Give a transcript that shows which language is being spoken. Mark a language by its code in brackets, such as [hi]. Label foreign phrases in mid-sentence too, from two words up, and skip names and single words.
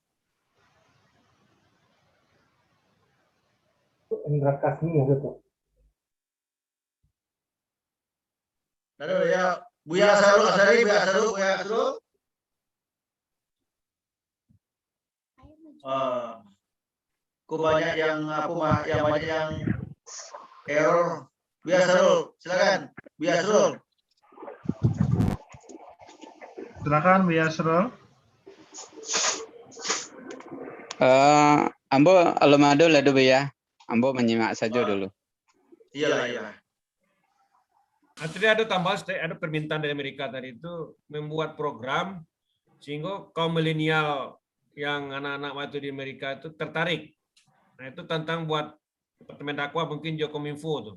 [id] Indra Kasmi ya gitu. Ada ya, Buya Asari. Kok banyak yang banyak yang error. Buya Asrul, silakan. Buya Asrul. Silakan Buya Asrul. [min] Ambo alumado lah dulu ya. [id] Ambo menyimak saja dulu. Iya. Nanti ada tambahan, ada permintaan dari Amerika tadi itu membuat program sehingga kaum milenial yang anak-anak waktu di Amerika itu tertarik. Nah itu tantang buat Departemen Dakwah mungkin Jokominfo tuh.